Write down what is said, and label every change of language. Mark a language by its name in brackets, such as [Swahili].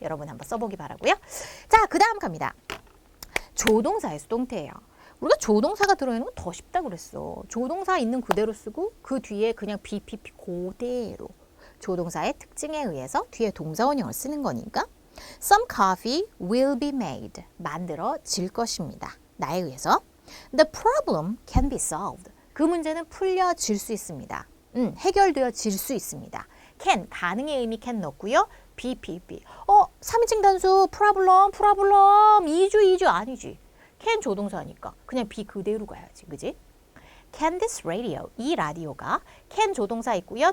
[Korean] 여러분 한번 써보기 바라고요. 자, 그 다음 갑니다. 조동사의 수동태예요. 우리가 조동사가 들어있는 건 더 쉽다 그랬어. 조동사 있는 그대로 쓰고 그 뒤에 그냥 BPP 그대로. 조동사의 특징에 의해서 뒤에 동사원형을 쓰는 거니까 [English] Some coffee will be made. [Korean] 만들어질 것입니다. 나에 의해서. [English] The problem can be solved. [Korean] 그 문제는 풀려질 수 있습니다. 해결되어질 수 있습니다. can, 가능의 의미 can 넣고요. be. 3인칭 단수 problem, 이주 아니지. can 조동사니까 그냥 be 그대로 가야지. 그지? [English] Can this radio, [Korean] 이 라디오가 can 조동사 있고요.